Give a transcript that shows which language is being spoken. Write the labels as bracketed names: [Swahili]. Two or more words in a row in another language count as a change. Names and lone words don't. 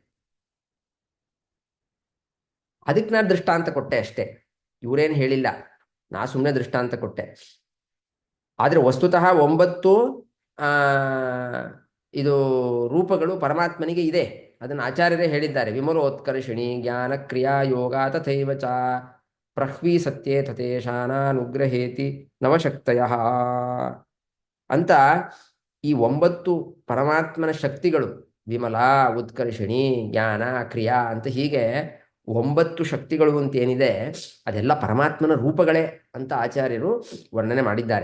[Kannada] ಅದಕ್ಕೆ ನಾನು ದೃಷ್ಟಾಂತ ಕೊಟ್ಟೆ ಅಷ್ಟೇ, ಇವರೇನು ಹೇಳಿಲ್ಲ, ನಾ ಸುಮ್ಮನೆ ದೃಷ್ಟಾಂತ ಕೊಟ್ಟೆ. ಆದರೆ ವಸ್ತುತಃ 9 ಇದು ರೂಪಗಳು ಪರಮಾತ್ಮನಿಗೆ ಇದೆ. ಅದನ್ನು ಆಚಾರ್ಯರೇ ಹೇಳಿದ್ದಾರೆ. [Sanskrit] ವಿಮಲೋತ್ಕರ್ಷಿಣಿ ಜ್ಞಾನ ಕ್ರಿಯಾ ಯೋಗ ತಥೈವ ಚ ಪ್ರಹ್ವಿ ಸತ್ಯೇ ತಥೇಶಾನುಗ್ರಹೇತಿ ನವಶಕ್ತಯ ಅಂತ. [Kannada] ಈ 9 ಪರಮಾತ್ಮನ ಶಕ್ತಿಗಳು, ವಿಮಲ, ಉತ್ಕರ್ಷಿಣಿ, ಜ್ಞಾನ, ಕ್ರಿಯಾ ಅಂತ ಹೀಗೆ 9 ಶಕ್ತಿಗಳು ಅಂತ ಏನಿದೆ ಅದೆಲ್ಲ ಪರಮಾತ್ಮನ ರೂಪಗಳೇ ಅಂತ ಆಚಾರ್ಯರು ವರ್ಣನೆ ಮಾಡಿದ್ದಾರೆ.